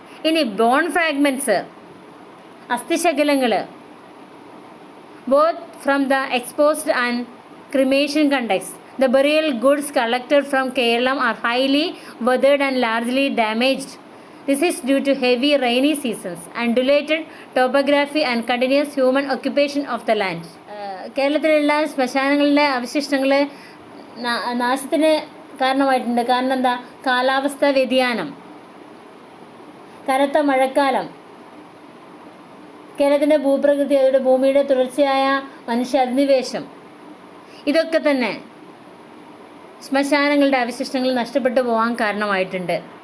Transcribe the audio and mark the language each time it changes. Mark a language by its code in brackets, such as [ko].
[en] ഇനി bone fragments, അസ്ഥിശകലങ്ങൾ, both from the exposed and cremation conducts. The burial goods collected from Kerala are highly weathered and largely damaged. This is due to heavy rainy seasons, undulated topography and continuous human occupation of the land. [ml] കേരളത്തിലുള്ള ശ്മശാനങ്ങളിലെ അവശിഷ്ടങ്ങൾ നാശത്തിന് കാരണമായിട്ടുണ്ട്. കാരണം എന്താ? കാലാവസ്ഥാ വ്യതിയാനം, കനത്ത മഴക്കാലം, കേരളത്തിൻ്റെ ഭൂപ്രകൃതി, അതുകൊണ്ട് ഭൂമിയുടെ തുടർച്ചയായ മനുഷ്യ അധിനിവേശം, ഇതൊക്കെ തന്നെ ശ്മശാനങ്ങളുടെ അവശിഷ്ടങ്ങൾ നഷ്ടപ്പെട്ടു പോകാൻ കാരണമായിട്ടുണ്ട്.